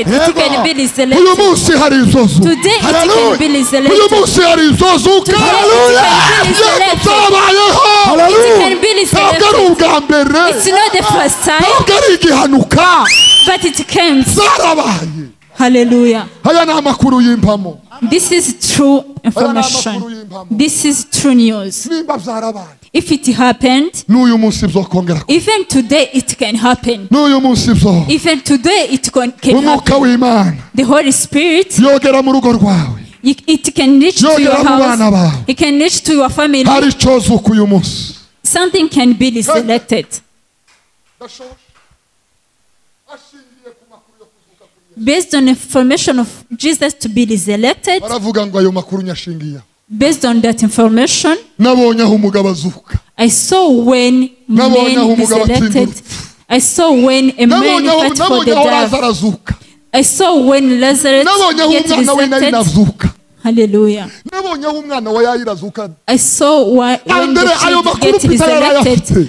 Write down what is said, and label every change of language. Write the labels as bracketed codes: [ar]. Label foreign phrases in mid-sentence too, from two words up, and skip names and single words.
[en] It can be resurrected. Today it can be resurrected. Today it can be resurrected. It's not the first time, but it came. Hallelujah. [rw] aya ni amakuru y'impamo. [en] This is true information. This is true news. [rw] Nimba byarabaye. [en] If it happened, [rw] n'uyu munsi byokongera. [en] even today it can happen. [rw] n'uyu munsi byo. [en] Even today it can [rw] umwuka [en] happen. [rw] w'Imana [en] The Holy Spirit, [rw] yogera mu rugo rwawe. [en] it can reach to your [rw] yogera mu bana [en] house. [rw] bawe. [en] It can reach to your family. [rw] hari icozuka uyu munsi. [en] Something can be resurrected. Based on information of Jesus to be resurrected, [rw] baravuga ngo ayo makuru nyashingiye. [en] based on that information, [rw] nabonye aho umugabo azuka. [en] I saw when men resurrected. I saw when a man fought for the devil. I saw when Lazarus get resurrected. Hallelujah. I saw when the child get resurrected.